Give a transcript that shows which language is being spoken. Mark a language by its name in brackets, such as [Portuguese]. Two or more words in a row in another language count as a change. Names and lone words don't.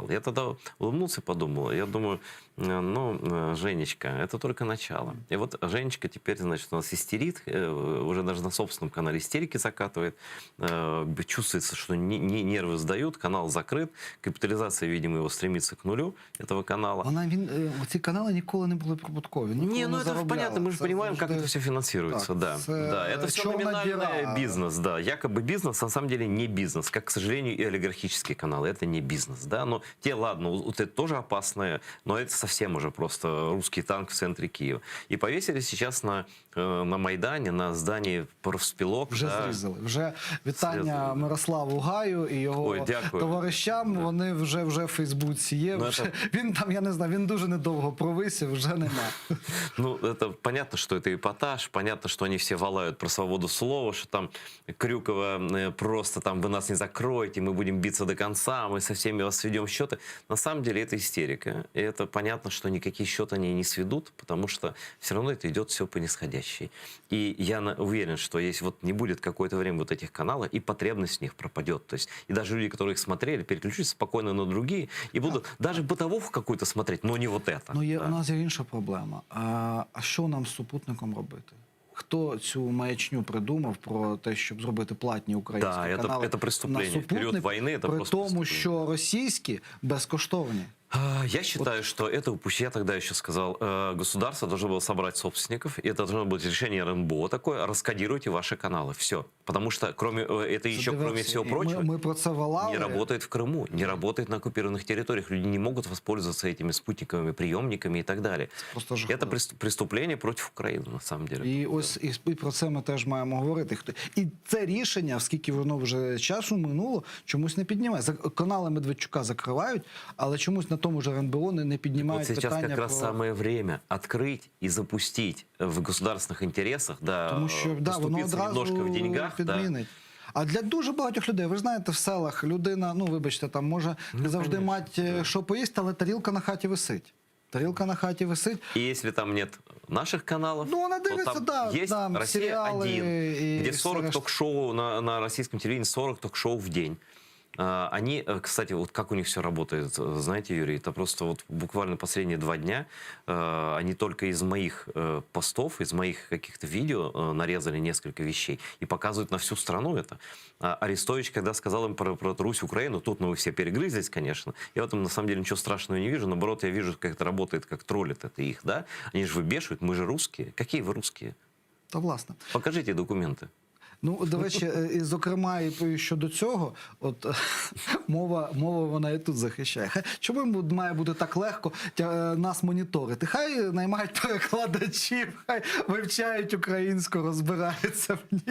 [Russian] Я тогда улыбнулся и подумал, я думаю, Женечка, это только начало. И вот Женечка теперь, значит, у нас истерит, уже даже на собственном канале истерики закатывает, чувствуется, что нервы сдают, канал закрыт, капитализация, видимо, его стремится к нулю, этого канала. [Ukrainian] Ці канали канали ніколи не були прибуткові. ніколи [Russian] Не, ну это [Ukrainian] заробляли. [Russian] понятно, мы же [Ukrainian] Це [Russian] понимаем, как [Ukrainian] завжди- [Russian] это все финансируется, [Ukrainian] Так, [Russian] да. это Да, это все черная номинальный дыра. бизнес, да. Якобы бизнес, на самом деле не бизнес, как, к сожалению, и олигархические каналы, это не бизнес, да. Но те, ладно, вот это тоже опасное, но это совсем уже просто русский танк в центре Киева. И повесили сейчас на Майдане, на здании профспілок. [Ukrainian] Вже [Russian] да. [Ukrainian] зрізали. Вже вітання Зрізали, да. Мирославу Гаю і його Ой, дякую. товаришам. [Russian] Да. [Ukrainian] Вони вже в Фейсбуці є. [Russian] Ну, [Ukrainian] Вже, [Russian] это- [Ukrainian] він там, я не знаю, він дуже недовго провисів, вже нема. [Russian] Ну, это понятно, что это эпатаж, понятно, что они все валают про свободу слова, что там Крюкова просто там вы нас не закроете, мы будем биться до конца, мы со всеми вас сведем счеты. На самом деле это истерика. И это понятно, что никакие счеты они не сведут, потому что все равно это идет все по нисходящей. И я уверен, что если вот не будет какое-то время вот этих каналов, и потребность в них пропадет. То есть и даже люди, которые их смотрели, переключатся спокойно на другие и будут даже бытовуху какую-то смотреть, но не вот это. [Ukrainian] Ну, є, [Russian] Да. [Ukrainian] у нас є інша проблема. А що нам з супутником робити? Хто цю маячню придумав про те, щоб зробити платні українські [Russian] Да, это- [Ukrainian] канали [Russian] это преступление. [Ukrainian] на [Russian] Период [Ukrainian] супутник, [Russian] войны это [Ukrainian] при [Russian] просто [Ukrainian] тому, [Russian] преступление. [Ukrainian] що російські безкоштовні? [Russian] Я считаю, что это упущение. Я тогда еще сказал, государство должно было собрать собственников, и это должно быть решение РНБО такое, раскодируйте ваши каналы, все. Потому что кроме, это еще, кроме [Ukrainian] Диверсія. [Russian] всего [Ukrainian] І [Russian] прочего, [Ukrainian] ми про це волали. [Russian] не работает в Крыму, не работает на оккупированных территориях. Люди не могут воспользоваться этими спутниковыми приемниками и так далее. [Ukrainian] Просто [Russian] Это [Ukrainian] жахливо. [Russian] преступление против Украины, на самом деле. [Ukrainian] І ось і про це ми теж маємо говорити. І це рішення, оскільки воно вже часу минуло, чомусь не піднімає. Канали Медведчука закривають, але чомусь на тому ж РНБО не [Russian] Вот [Ukrainian] піднімають [Russian] сейчас [Ukrainian] питання [Russian] как раз [Ukrainian] про... [Russian] самое время открыть и запустить в государственных интересах, да, [Ukrainian] Тому що воно [Russian] поступиться [Ukrainian] одразу [Russian] немножко в деньгах, да. [Ukrainian] підмінить. А для дуже багатьох людей, ви ж знаєте, в селах людина, ну вибачте, там може не завжди [Russian] конечно, [Ukrainian] мати що поїсти, але тарілка на хаті висить. Тарілка на хаті висить. [Russian] И если там нет наших каналов, Ну, она то [Ukrainian] дивится, [Russian] там да, есть [Ukrainian] там [Russian] Россия сериалы 1, и где все 40 [Ukrainian] решта. [Russian] ток-шоу на российском телевидении, 40 ток-шоу в день. Они, кстати, вот как у них все работает, знаете, Юрий, это просто вот буквально последние 2 дня они только из моих постов, из моих каких-то видео нарезали несколько вещей и показывают на всю страну это. Арестович, когда сказал им про Русь, Украину, тут, ну, вы все перегрызлись, конечно. Я в этом, на самом деле, ничего страшного не вижу. Наоборот, я вижу, как это работает, как троллит это их, да? Они же выбешивают, мы же русские. Какие вы русские? [Ukrainian] Та власне. [Russian] Покажите документы. [Ukrainian] Ну, до речі, і, зокрема, і щодо цього, от мова вона і тут захищає. Чому має бути так легко нас моніторити? Хай наймають перекладачів, хай вивчають українську, розбираються в ній.